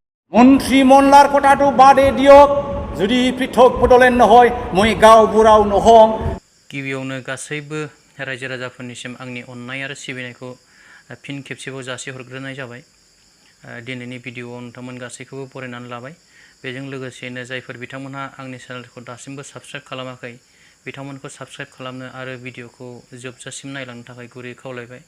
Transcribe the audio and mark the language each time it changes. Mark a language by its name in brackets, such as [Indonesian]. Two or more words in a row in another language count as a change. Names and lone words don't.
[Assamese] মন্ত্ৰী মনলাৰ কথাটো বাদে দিয়ক যদি পৃথক বদলেন নহয় মই গাঁও বুঢ়াও নহওঁ। [Bodo] गिबियावनो गासैबो रायजो राजाफोरनिसिम आंनि अननाय आरो सिबिनायखौ फिन खेबसेबाव जासिहरग्रोनाय जाबाय। दिनैनि भिडिअ'आव नोंथांमोन गासैखौबो बरायनानै लाबाय। बेजों लोगोसेनो जायफोर बिथांमोनहा आंनि चेनेलखौ दासिमबो साबस्क्राइब खालामाखै बिथांमोनखौ साबस्क्राइब खालामनो आरो भिडिअ'खौ जोबजासिम नायलांनो थाखाय गुरै खावलायबाय।